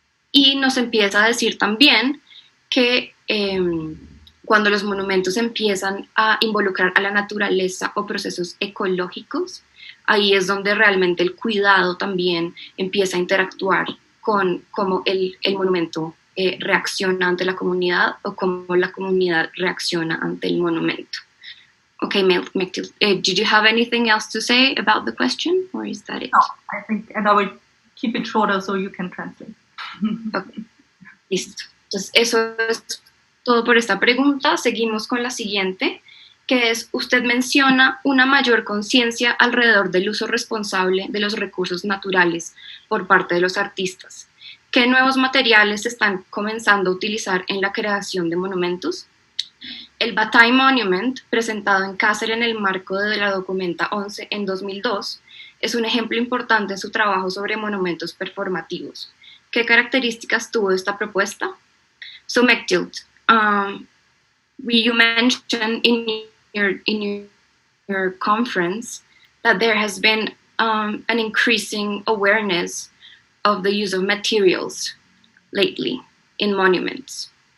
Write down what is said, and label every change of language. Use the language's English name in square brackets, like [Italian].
[Spanish] Y nos empieza a decir también que cuando los monumentos empiezan a involucrar a la naturaleza o procesos ecológicos, ahí es donde realmente el cuidado también empieza a interactuar con cómo el monumento reacciona ante la comunidad o cómo la comunidad reacciona ante el monumento. [English] Okay, Mechtild, did you have anything else to say about the question, or is that it? No, I think, and I will keep it shorter so you can translate. [Spanish] Okay, listo. Entonces, eso es todo por esta pregunta. Seguimos con la siguiente, que es, usted menciona una mayor conciencia alrededor del uso responsable de los recursos naturales por parte de los artistas. ¿Qué nuevos materiales se están comenzando a utilizar en la creación de monumentos? El Bataille Monument, presentado en Cáceres en el marco de la Documenta 11 en 2002, es un ejemplo importante en su trabajo sobre monumentos performativos. ¿Qué características tuvo esta propuesta? [English] So Mechtild, you mentioned in your conference that there has been an increasing awareness of the use of materials lately in monuments.